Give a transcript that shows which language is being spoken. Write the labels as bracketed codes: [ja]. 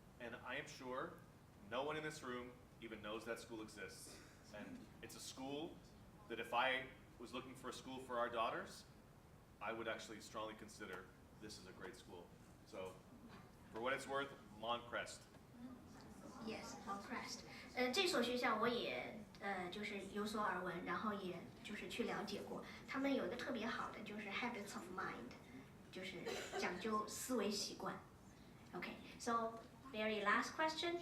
[en] And I am sure no one in this room even knows that school exists. And it's a school that if I was looking for a school for our daughters, I would actually strongly consider this is a great school. So for what it's worth, Montcrest. Yes, Montcrest。 [zh] 这所学校我也就是有所耳闻，然后也就是去了解过。他们有一个特别好的就是 [en] habits of mind， [zh] 就是讲究思维习惯。 [en] Okay, so very last question.